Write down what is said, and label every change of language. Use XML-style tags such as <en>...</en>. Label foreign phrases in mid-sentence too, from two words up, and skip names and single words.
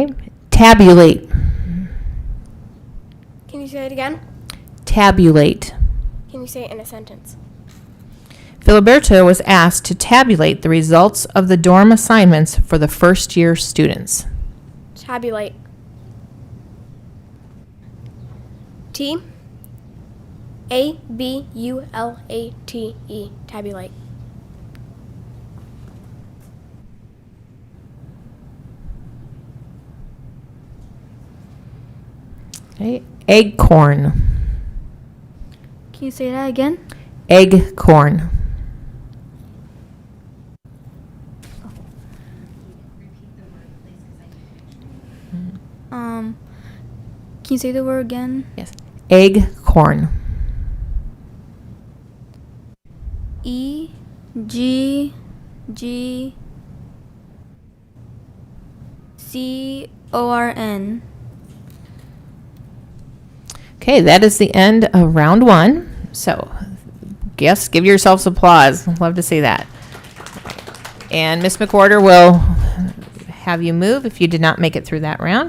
<en>Tabulate. Can you say it again? Tabulate. Can you say it in a sentence? Filiberto was asked to tabulate the results of the dorm assignments for the first year students. Tabulate. T-A-B-U-L-A-T-E. Tabulate. Okay. Eggcorn. Can you say that again? Eggcorn. Can you say the word again? Yes. Eggcorn. E-G-G-C-O-R-N. Okay, that is the end of round one. So, yes, give yourselves applause. Love to see that. And Miss McWhorter will have you move if you did not make it through that round.</en>